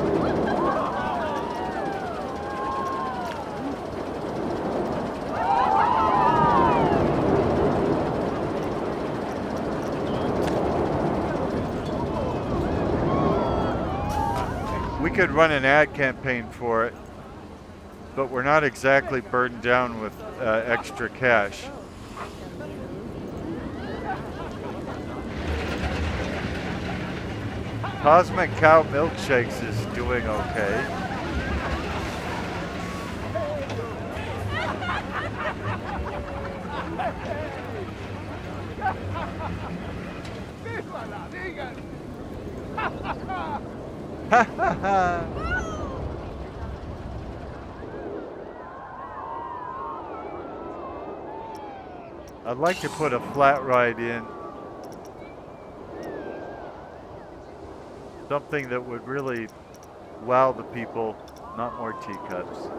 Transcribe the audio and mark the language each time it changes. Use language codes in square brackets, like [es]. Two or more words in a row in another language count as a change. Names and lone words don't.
[en] We could run an ad campaign for it, but we're not exactly burdened down with extra cash. Cosmic Cow Milkshakes is doing okay. Ha ha ha! I'd like to put a flat ride in. Something that would really wow the people, not more teacups.